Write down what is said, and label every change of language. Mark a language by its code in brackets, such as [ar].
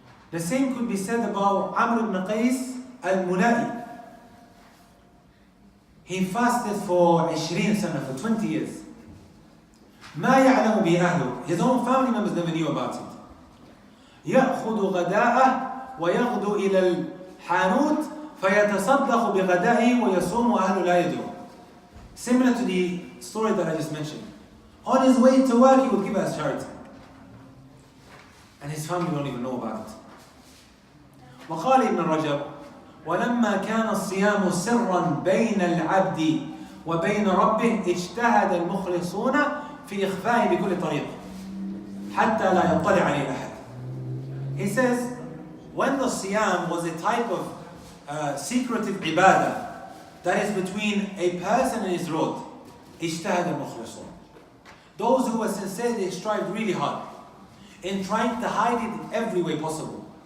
[en] The same could be said about Amr ibn Qais al-Mulai. He fasted for 20 سنة, for 20 years. [ar] ما يعلم به أهله. [en] His own family members never knew about it. [ar] يأخذ غداءه ويغدو إلى الحانوت فيتصدق بغدائه ويصوم أهله لا يدرون. [en] Similar to the story that I just mentioned. On his way to work, he would give as charity. And his family don't even know about it. [ar] وقال ابن رجب ولما كان الصيام سرا بين العبد وبين ربه اجتهد المخلصون في إخفائه بكل طريق حتى لا يطلع عليه أحد. [en] He says, when the siyam was a type of secretive ibadah that is between a person and his Lord, [ar] اجتهد المخلصون. [en] Those who were sincere, they strived really hard in trying to hide it in every way possible.